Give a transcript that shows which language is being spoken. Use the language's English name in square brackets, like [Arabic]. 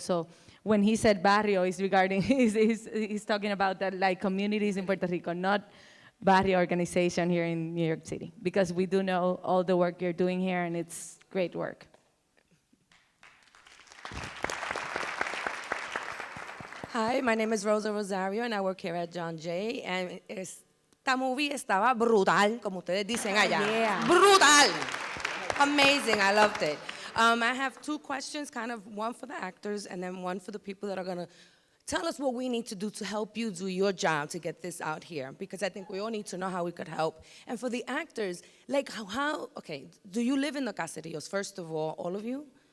[English] So when he said barrio, he's talking about that, like, communities in Puerto Rico, not barrio organization here in New York City, because we do know all the work you're doing here, and it's great work. Hi, my name is Rosa Rosario, and I work here at John Jay. [Spanish] And esta movie estaba brutal, como ustedes dicen allá. [English] Yeah. Brutal! Amazing, I loved it. I have two questions, kind of one for the actors and then one for the people that are gonna tell us what we need to do to help you do your job to get this out here, because I think we all need to know how we could help. And for the actors, like okay, do you live in the Caserios, first of all of you?